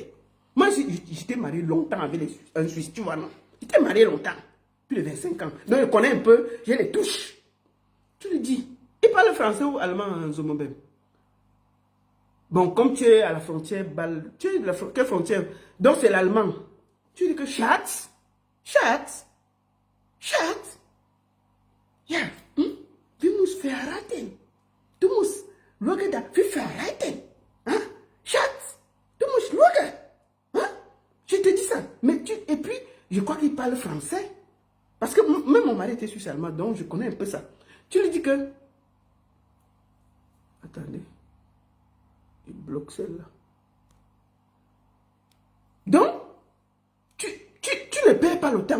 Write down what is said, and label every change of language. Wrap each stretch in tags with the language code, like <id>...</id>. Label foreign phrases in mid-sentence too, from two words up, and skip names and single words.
<fr>Moi, j'étais marié longtemps avec un Suisse, tu vois, non? J'étais marié longtemps, plus de 25 ans. Donc, je connais un peu, j'ai les touches. Tu lui dis, il parle français ou allemand en Zomobem? Bon, comme tu es à la frontière, tu es de quelle frontière? Donc, c'est l'allemand. Tu dis que</fr> <de>Schatz, ja, wir müssen verheiraten. Du musst, schau da, wir verheiraten.</de> <fr>Hein?</fr> <de>Schatz, du musst schauen.</de> <fr>Hein? Je te dis ça. Mais et puis, je crois qu'il parle français. Parce que même mon mari était suisse-allemand, donc je connais un peu ça. Tu lui dis que... Attendez. Il bloque celle-là. Donc, tu ne perds pas le temps.</fr>